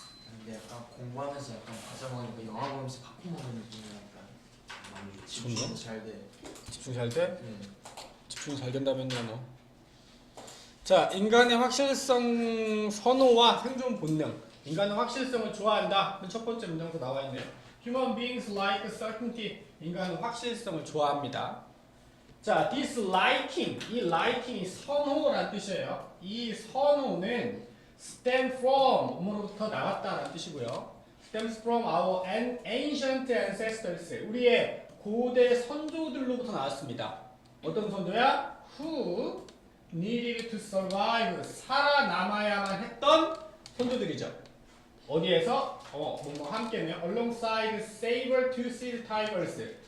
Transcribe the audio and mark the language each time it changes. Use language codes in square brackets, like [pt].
[ko] 근데 약간 공부하면서 약간 과자 먹으니까 영화 보면서 팝콘 먹는 느낌이 약간 집중도 잘 돼. 집중 잘 돼? 네. 집중이 잘 된다면요, 너. 자, 인간의 확실성 선호와 생존 본능. 인간은 확실성을 좋아한다. 첫 번째 문장도 나와 있네요. [en] Human beings like certainty. [ko] 인간은 확실성을 좋아합니다. [en] 자, disliking. [ko] 이 liking이 선호란 뜻이에요. 이 선호는 [en] stem from, [ko] 뭐로부터 나왔다라는 뜻이고요. [en] stems from our ancient ancestors. [ko] 우리의 고대 선조들로부터 나왔습니다. 어떤 선조야? [en] Who needed to survive. [ko] 살아남아야만 했던 선조들이죠. 어디에서? 뭐뭐 함께네요. [en] Alongside saber-toothed tigers.